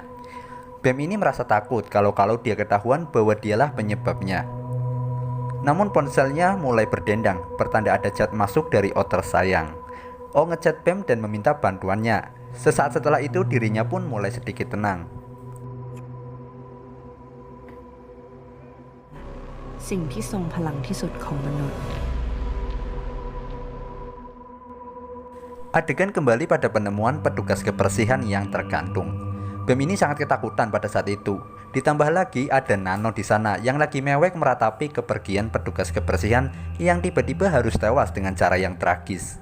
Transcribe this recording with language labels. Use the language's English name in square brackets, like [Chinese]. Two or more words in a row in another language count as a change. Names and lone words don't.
[Indonesian] Pem ini merasa takut kalau dia ketahuan bahwa dialah penyebabnya. Namun ponselnya mulai berdendang, pertanda ada chat masuk dari Otter sayang. O ngechat Pem dan meminta bantuannya. Sesaat setelah itu dirinya pun mulai sedikit tenang. [Thai] สิ่งที่ทรงพลังที่สุดของมนุษย์ [Indonesian] Adegan kembali pada penemuan petugas kebersihan yang tergantung. Bem ini sangat ketakutan pada saat itu. Ditambah lagi ada Nano di sana yang lagi mewek meratapi kepergian petugas kebersihan yang tiba-tiba harus tewas dengan cara yang tragis.